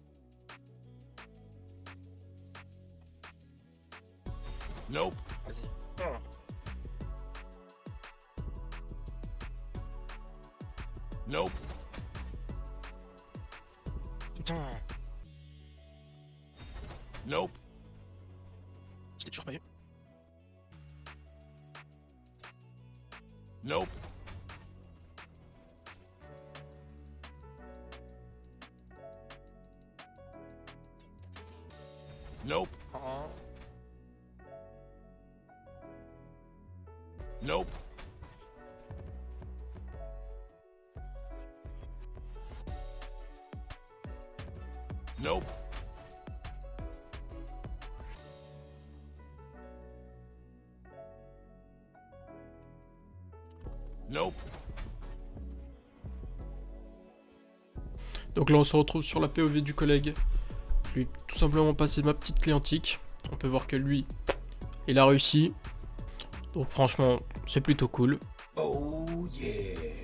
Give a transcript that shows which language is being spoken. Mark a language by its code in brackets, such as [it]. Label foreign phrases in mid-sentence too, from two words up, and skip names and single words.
[en] Nope. [fr] Vas-y. [en] Nope. [fr] Putain, [en] Nope. [fr] je l'ai toujours pas eu. [en] Nope. Nope. Oh. Nope. Nope. Nope. [fr] Donc là on se retrouve sur la POV du collègue. Je lui ai tout simplement passé ma petite clé antique. On peut voir que lui, il a réussi. Donc franchement, c'est plutôt cool. [en] Oh yeah.